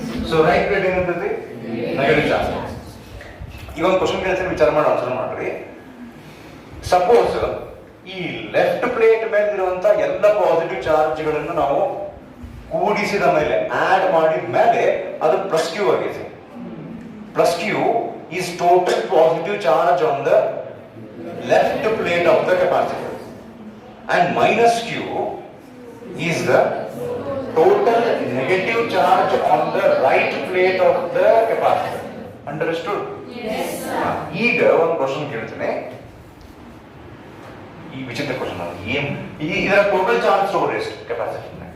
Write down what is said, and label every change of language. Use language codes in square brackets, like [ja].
[kn] So right plate ಏನಿರ್ತೈತಿ? Negative charge. ಈಗ ಒಂದು question ಕೇಳ್ತೀನಿ, ವಿಚಾರ ಮಾಡಿ ಆನ್ಸರ್ ಮಾಡ್ರಿ. ಸಪೋಸ್ ಈ ಲೆಫ್ಟ್ ಪ್ಲೇಟ್ ಮೇಲೆ ಇರುವಂತ ಎಲ್ಲ ಪಾಸಿಟಿವ್ ಚಾರ್ಜ್ಗಳನ್ನು ನಾವು ಕೂಡಿಸಿದ ಮೇಲೆ ಆಡ್ ಮಾಡಿದ ಮೇಲೆ ಅದು ಪ್ಲಸ್ ಕ್ಯೂ ಆಗಿದೆ. [en] Plus q is total positive charge on the left plate of the capacitor and minus q is the total negative charge on the right plate of the capacitor. Understood? Yes sir. [kn] ಈಗ ಒಂದು question ಕೇಳ್ತೇನೆ, ಈ ವಿಚಿತ್ರ question. ಇದರ total charge ತಗೊಂಡ್ರೆ ಎಷ್ಟು capacitor?